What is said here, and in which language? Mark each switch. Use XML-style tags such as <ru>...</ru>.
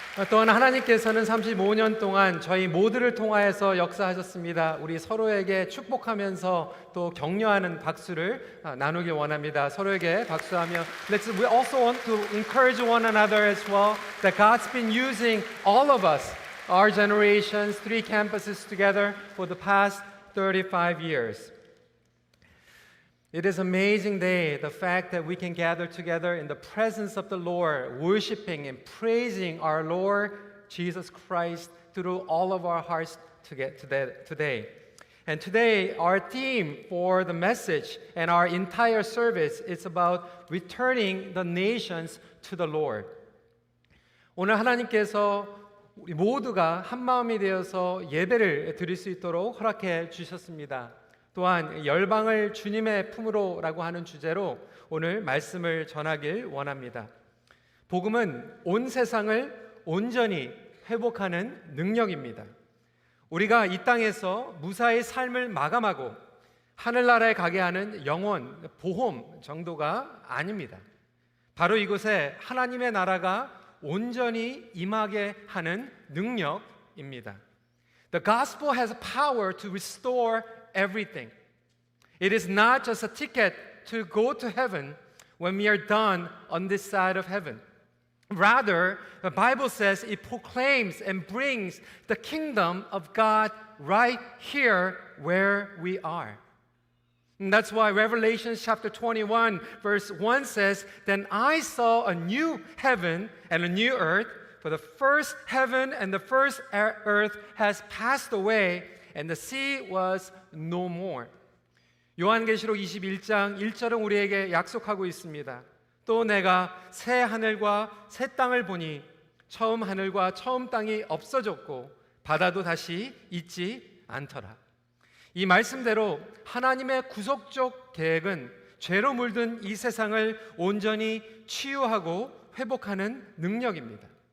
<ko>또한 하나님께서는 35년 동안 저희 모두를 통하여서 역사하셨습니다. 우리 서로에게 축복하면서 또 격려하는 박수를 나누길 원합니다. 서로에게 박수하며</ko> <en>We also want to encourage one another as well that God's been using all of us, our generations, three campuses together for the past 35 years. It is an amazing day, the fact that we can gather together in the presence of the Lord, worshiping and praising our Lord Jesus Christ through all of our hearts today. And today, our theme for the message and our entire service is about returning the nations to the Lord.</en> <ko>오늘 하나님께서 우리 모두가 한 마음이 되어서 예배를 드릴 수 있도록 허락해 주셨습니다. 또한 열방을 주님의 품으로라고 하는 주제로 오늘 말씀을 전하길 원합니다. 복음은 온 세상을 온전히 회복하는 능력입니다. 우리가 이 땅에서 무사히 삶을 마감하고 하늘나라에 가게 하는 영원 보험 정도가 아닙니다. 바로 이곳에 하나님의 나라가 온전히 임하게 하는 능력입니다.</ko> <en>The gospel has power to restore everything. It is not just a ticket to go to heaven when we are done on this side of heaven. Rather, the Bible says it proclaims and brings the kingdom of God right here where we are. And that's why Revelation chapter 21 verse 1 says, Then I saw a new heaven and a new earth, for the first heaven and the first earth has passed away, and the sea was no more.</en> <ko>요한계시록 21장 1절은 우리에게 약속하고 있습니다. 또 내가 새 하늘과 새 땅을 보니 처음 하늘과 처음 땅이 없어졌고 바다도 다시 있지 않더라. 이 말씀대로 하나님의 구속적 계획은 죄로 물든 이 세상을 온전히 치유하고 회복하는 능력입니다.</ko>